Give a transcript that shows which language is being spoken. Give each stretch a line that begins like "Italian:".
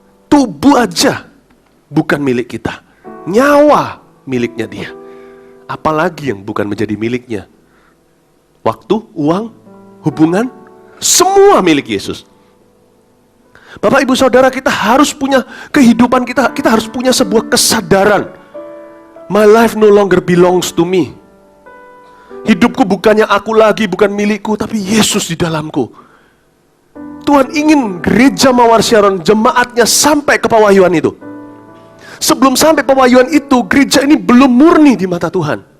Indonesian: Tubuh aja bukan milik kita, nyawa miliknya Dia. Apalagi yang bukan menjadi miliknya? Waktu, uang, hubungan, semua milik Yesus. Bapak Ibu Saudara, kita harus punya kehidupan kita harus punya sebuah kesadaran.
English: My life no longer belongs to me.
Indonesian: Hidupku bukannya aku lagi, bukan milikku, tapi Yesus di dalamku. Tuhan ingin gereja Mawar Sharon, jemaatnya sampai ke pewahyuan itu. Sebelum sampai pewahyuan itu, gereja ini belum murni di mata Tuhan.